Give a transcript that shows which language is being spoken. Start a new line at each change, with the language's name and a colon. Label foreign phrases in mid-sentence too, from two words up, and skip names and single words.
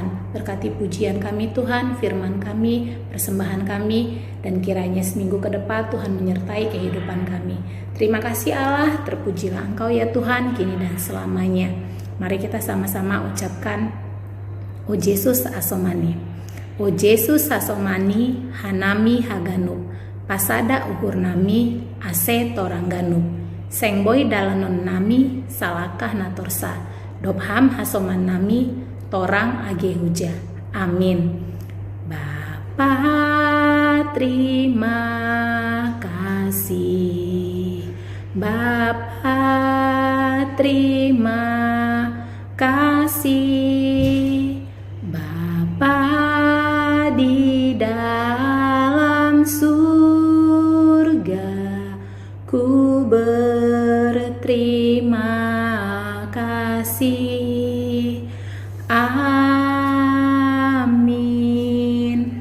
Indonesian: Berkati pujian kami Tuhan, firman kami, persembahan kami, dan kiranya seminggu ke depan Tuhan menyertai kehidupan kami. Terima kasih Allah, terpujilah Engkau ya Tuhan, kini dan selamanya. Mari kita sama-sama ucapkan,
Batak Simalungun: O Yesus asomani. O Yesus asomani hanami haganup, pasada uhur nami ase torangganup, sengboy dalanon nami salakah natorsa, dobham hasoman nami torang age huja.
Indonesian: Amin. Bapa terima kasih, Bapa terima kasih, Bapa di dalam surga, ku berterima kasih. Amin.